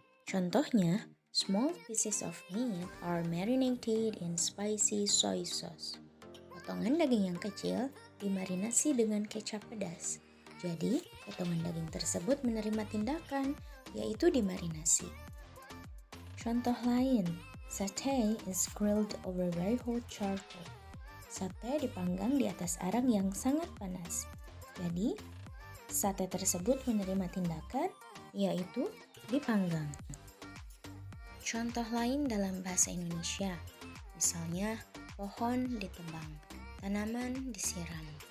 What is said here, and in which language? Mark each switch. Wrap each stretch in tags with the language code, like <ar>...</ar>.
<id>Contohnya,</id> <en>small pieces of meat are marinated in spicy soy sauce.</en> <id>Potongan daging yang kecil dimarinasi dengan kecap pedas. Jadi, potongan daging tersebut menerima tindakan, yaitu dimarinasi. Contoh lain,</id> <en>sate is grilled over very hot charcoal.</en> <id>Sate dipanggang di atas arang yang sangat panas. Jadi, sate tersebut menerima tindakan, yaitu dipanggang. Contoh lain dalam bahasa Indonesia, misalnya pohon ditebang, tanaman disiram.</id>